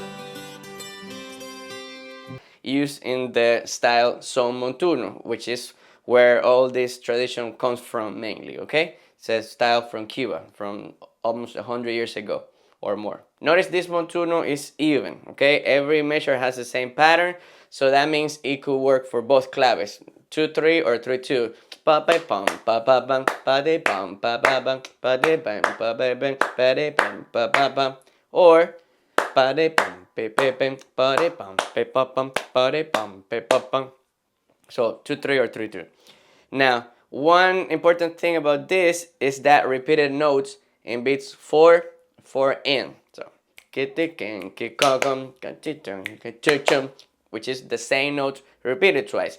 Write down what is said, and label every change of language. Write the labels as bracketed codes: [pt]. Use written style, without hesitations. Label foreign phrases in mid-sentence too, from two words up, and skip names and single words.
[en] Used in the style son montuno, which is where all this tradition comes from mainly, okay? It's a style from Cuba, from almost 100 years ago or more. Notice this montuno is even, okay? Every measure has the same pattern, so that means it could work for both claves, 2-3 or 3-2. Pa pa pam pa pa bam pa de pam pa pa bam pa de bam pa pa bam pa de bam pa pa bam, or pa de pam pe pe pam pa de pam pe pa pam pa de pam pe pa pam. So 2-3 or 3-2. Now, one important thing about this is that repeated notes in beats 4, 4 in. So which is the same note repeated twice.